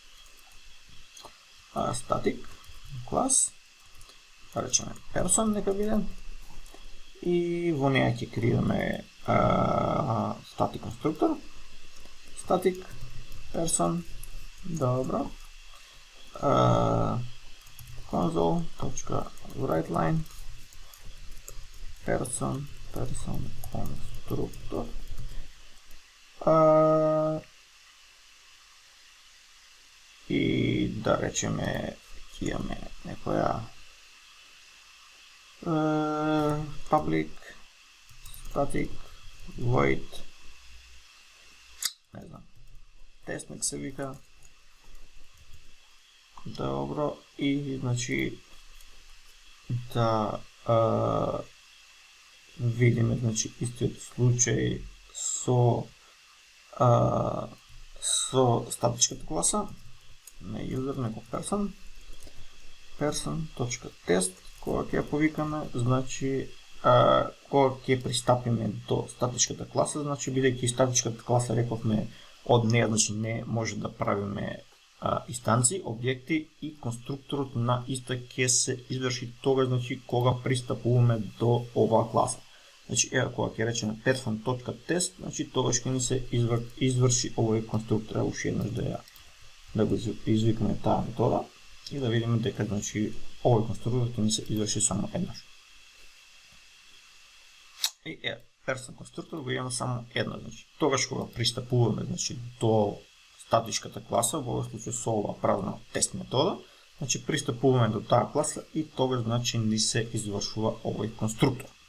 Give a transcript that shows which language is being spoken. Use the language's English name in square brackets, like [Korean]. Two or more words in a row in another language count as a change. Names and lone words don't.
[English] static class, [Macedonian] да речеме person, нека биде. И во неја ќе креираме статик конструктор. [English] static person, [Macedonian] добро. [English] Console.writeLine person constructor. [Macedonian] И да речеме ќе имаме некоја [English] public static void, [Macedonian] не знам, тест нека се вика. Добро, и значи да видиме, значи, истиот случај со статичката класа на user, некој person.test, кога ќе ја повикаме, значи, кога ќе пристапиме до статичката класа, значи, бидејќи статичката класа рековме од неја, значи, не може да правиме инстанции, објекти и конструкторот на иста ќе се изврши тога, значи, кога пристапуваме до оваа класа. Значи, ева, кога ќе речеме person.test, значи, тогаш ќе ни се изврши овој конструктор. Уште еднаш да го извикаме таа метода и да видиме дека, значи, овој конструктор ќе ни се изврши само еднаш. И ева, person конструктор го имаме само еднаш, значи, тогаш кога пристапуваме, значи, до статичката класа, во овој случај со оваа празна тест метода, значи, пристапуваме до таа класа и тогаш, значи, ни се извршува овој конструктор.